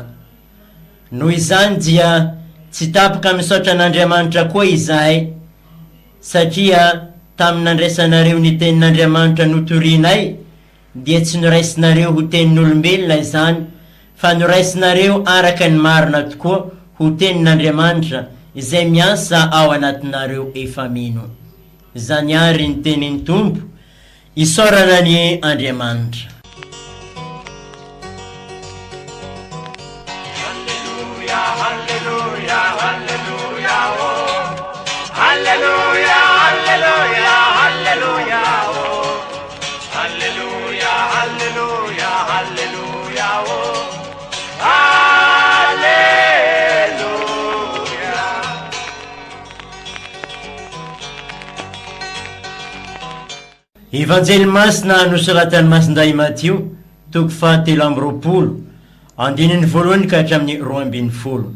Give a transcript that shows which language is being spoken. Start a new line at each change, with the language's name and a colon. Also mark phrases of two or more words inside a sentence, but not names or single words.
Malagasy: Noho izany dia tsy tapaka misaotra an'Andriamanitra koa izahay, satria tamin'andraisanareo ny tenin'Andriamanitra notorinay, dia tsy noraisinareo ho tenin'olombelona izany, fa noraisinareo araka ny marina tokoa ho tenin'Andriamanitra izay miasa ao anatinareo efa mino. Zany ary ny tenin'ny Tompo, isaorana ny Andriamanitra. Alleluia, alleluia, alleluia, oh. Alleluia, alleluia, alleluia, oh. Alleluia, alleluia, alleluia, oh. Alleluia. Evanjely masina nosoratan'ny masinday Matio, toko fahatelo amby roapolo, andininy voalohany ka hatramin'ny 12.